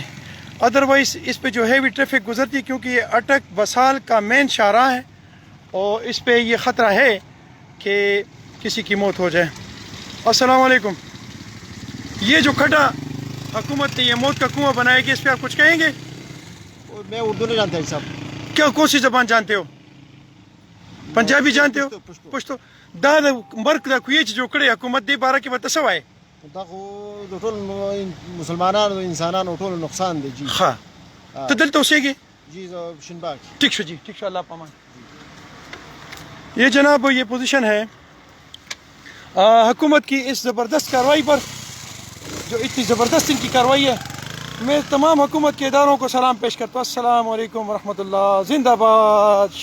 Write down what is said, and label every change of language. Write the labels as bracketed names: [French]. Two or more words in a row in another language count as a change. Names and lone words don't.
[Urdu] ادروائز اس پہ جو ہیوی ٹریفک گزرتی ہے، کیونکہ یہ اٹک بسال کا مین شاہراہ ہے اور اس پہ یہ خطرہ ہے کہ کسی کی موت ہو جائے. السلام علیکم. یہ جو کھڈا حکومت نے یہ موت کا کنواں بنایا گیا، اس پہ آپ کچھ کہیں گے؟ میں اردو نہیں جانتا صاحب. کیا کون سی زبان جانتے ہو؟ پنجابی جانتے ہو؟ پشتو. [Pashto] دا مرک دا کویچ جو کړی حکومت دی باره کې به ته څه وایې؟ دا خو د ټول مسلمانانو انسانانو ټول نقصان دی. جی ښه، ته دلته اوسېږې؟ جی زه شینباغ. ٹھیک شو جی، ٹھیک شو، اللہ پامان. [Urdu] یہ جناب یہ پوزیشن ہے حکومت کی اس زبردست کارروائی پر، جو اتنی زبردست ان کی کارروائی ہے. میں تمام حکومت کے اداروں کو سلام پیش کرتا ہوں. السلام علیکم ورحمۃ اللہ.